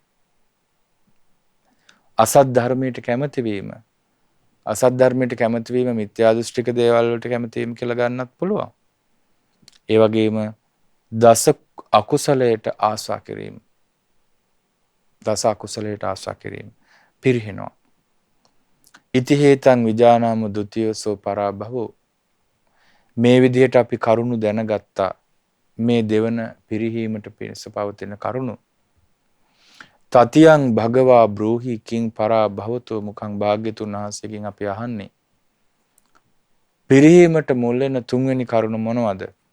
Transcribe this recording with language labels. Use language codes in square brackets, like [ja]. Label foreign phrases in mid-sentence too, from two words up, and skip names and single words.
[si] අසත් ධර්මයට කැමති වීම. අසත් ධර්මයට කැමති වීම මිත්‍යා දෘෂ්ටික දේවල් වලට කැමති වීම කියලා ගන්නත් පුළුවන්. ඒ වගේම දස අකුසලයට ආශා කිරීම. දස අකුසලයට ආශා කිරීම පිරිහෙනවා. [pi] ඉති හේතං විජානාම ဒ ුතියසෝ පරාභවෝ. [si] මේ විදිහට අපි කරුණු දැනගත්තා. මේ දෙවන පිරිහීමට පිණිස පවතින කරුණු. [pi] තතියං භගවා බ්‍රූහි කිං පරාභවතෝ මුඛං [si] භාග්‍යතුන් වහන්සේගෙන් අපි අහන්නේ. පිරිහීමට මුල් වෙන තුන්වෙනි කරුණ මොනවද?